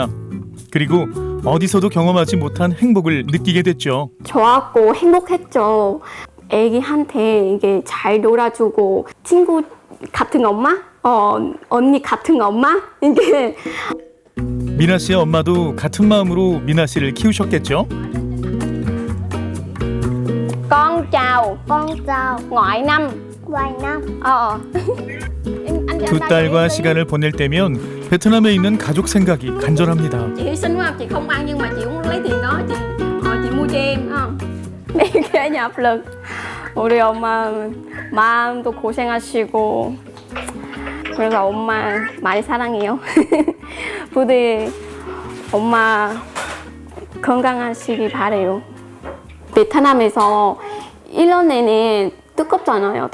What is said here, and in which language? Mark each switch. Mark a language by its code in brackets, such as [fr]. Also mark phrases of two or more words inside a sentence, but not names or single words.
[ko] 그리고 어디서도 경험하지 못한 행복을 느끼게 됐죠. 좋았고 행복했죠. 애기한테 이게 잘 놀아주고 친구 같은 엄마, 언니 같은 엄마 이게. 미나 씨의 엄마도 같은 마음으로 미나 씨를 키우셨겠죠. [vi] Con chào. Ngoại năm. [ko] 두 딸과 시간을 보낼 때면 베트남에 있는 가족 생각이 간절합니다. [vi] Chị hy sinh quá, chị không ăn nhưng mà chị muốn lấy tiền đó chị mua cho em không? [ko] 이게 áp lực. 우리 엄마 마음도 고생하시고 그래서 엄마 많이 사랑해요. 부디 엄마 건강하시기 바래요. 베트남에서 1년에는 뜨겁잖아요.